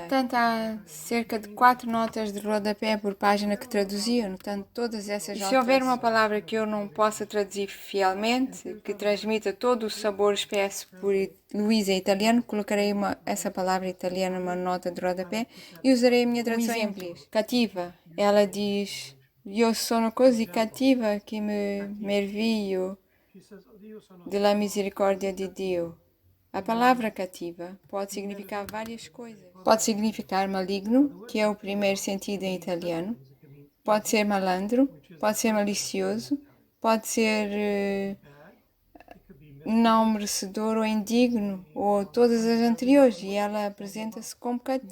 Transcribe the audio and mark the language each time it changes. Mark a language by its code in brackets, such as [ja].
[pt] Portanto, há cerca de 4 notas de rodapé por página que traduzia, anotando todas essas alterações. Se houver uma palavra que eu não possa traduzir fielmente, que transmita todo o sabor expresso por Luísa em italiano, colocarei essa palavra italiana numa nota de rodapé e usarei a minha tradução em inglês. Cativa. Ela diz: [it] Io sono così cattiva che mi meraviglio della misericordia di Dio. [pt] A palavra cativa pode significar várias coisas. Pode significar maligno, que é o primeiro sentido em italiano. Pode ser malandro, pode ser malicioso, pode ser não merecedor ou indigno, ou todas as anteriores, e ela apresenta-se como cativa.